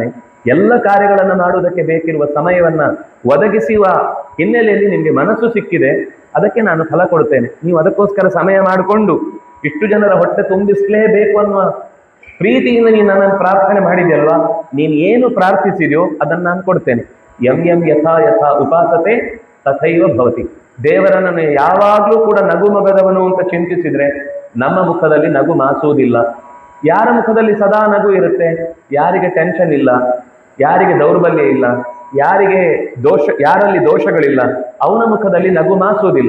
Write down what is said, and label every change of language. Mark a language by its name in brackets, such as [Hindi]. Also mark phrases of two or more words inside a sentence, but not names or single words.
[Kannada] ಎಲ್ಲ ಕಾರ್ಯಗಳನ್ನು ಮಾಡುವುದಕ್ಕೆ ಬೇಕಿರುವ ಸಮಯವನ್ನ ಒದಗಿಸುವ ಹಿನ್ನೆಲೆಯಲ್ಲಿ ನಿಮಗೆ ಮನಸ್ಸು ಸಿಕ್ಕಿದೆ, ಅದಕ್ಕೆ ನಾನು ಫಲ ಕೊಡ್ತೇನೆ. ನೀವು ಅದಕ್ಕೋಸ್ಕರ ಸಮಯ ಮಾಡಿಕೊಂಡು ಇಷ್ಟು ಜನರ ಹೊಟ್ಟೆ ತುಂಬಿಸಲೇಬೇಕು ಅನ್ನುವ ಪ್ರೀತಿಯಿಂದ ನೀನು ನನ್ನನ್ನು ಪ್ರಾರ್ಥನೆ ಮಾಡಿದೆಯಲ್ವಾ, ನೀನು ಏನು ಪ್ರಾರ್ಥಿಸಿದೆಯೋ ಅದನ್ನು ನಾನು ಕೊಡ್ತೇನೆ. [Sanskrit] ಯಂ ಯಂ ಯಥಾ ಯಥಾ ಉಪಾಸತೆ ತಥೈವ ಭವತಿ. [Kannada] ದೇವರನ್ನು ಯಾವಾಗಲೂ ಕೂಡ ನಗು ಮಗದವನು ಅಂತ ಚಿಂತಿಸಿದ್ರೆ ನಮ್ಮ ಮುಖದಲ್ಲಿ ನಗು ಮಾಸುವುದಿಲ್ಲ. ಯಾರ ಮುಖದಲ್ಲಿ ಸದಾ ನಗು ಇರುತ್ತೆ? ಯಾರಿಗೆ ಟೆನ್ಷನ್ ಇಲ್ಲ, ಯಾರಿಗೆ ದೌರ್ಬಲ್ಯ ಇಲ್ಲ, ಯಾರಲ್ಲಿ ದೋಷಗಳಿಲ್ಲ, ಅವನ ಮುಖದಲ್ಲಿ ನಗು ಮಾಸುವುದಿಲ್ಲ.